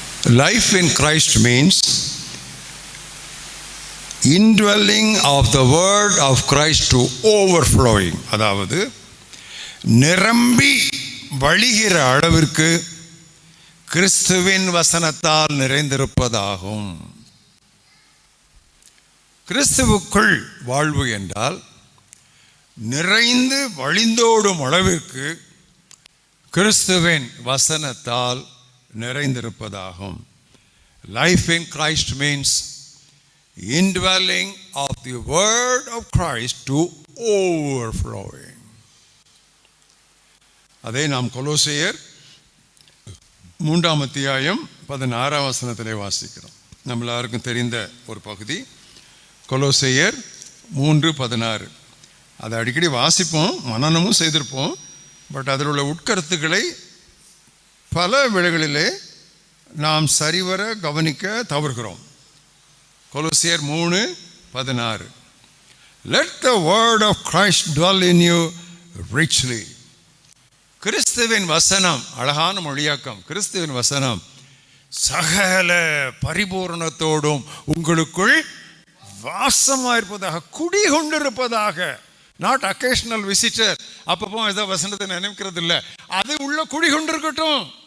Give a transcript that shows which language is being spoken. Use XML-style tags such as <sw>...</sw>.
<en>Life in Christ means indwelling of the word of Christ to overflowing.</en> <ta>அதாவது நிரம்பி வழிகிற அளவிற்கு கிறிஸ்துவின் வசனத்தால் நிறைந்திருப்பதாகும். கிறிஸ்துவுக்குள் வாழ்வு என்றால் நிறைந்து வழிந்தோடும் அளவிற்கு கிறிஸ்துவின் வசனத்தால் நிறைந்திருப்பதாகும்.</ta> <en>Life in Christ means indwelling of the word of Christ to overflowing.</en> <ta>அதை நாம் கொலோசையர் 3:16 வாசிக்கிறோம். நம்ம எல்லாருக்கும் தெரிந்த ஒரு பகுதி கொலோசையர் 3:16. அதை அடிக்கடி வாசிப்போம், மனனமும் செய்திருப்போம். பட் அதில் உள்ள உட்கருத்துக்களை பல வேளைகளிலே நாம் சரிவர கவனிக்க தவறுகிறோம். கொலோசியர் 3:16.</ta> <en>Let the word of Christ dwell in you richly.</en> <ta>கிறிஸ்துவின் வசனம், அழகான மொழியாக்கம், கிறிஸ்துவின் வசனம் சகல பரிபூரணத்தோடும் உங்களுக்குள் வாசமாக இருப்பதாக, குடிகொண்டிருப்பதாக.</ta> <en>not occasional visitor,</en> <ta>அப்பப்போ ஏதோ வசனத்தை நினைக்கிறது இல்லை, அது உள்ள குடிகொண்டிருக்கட்டும்.</ta>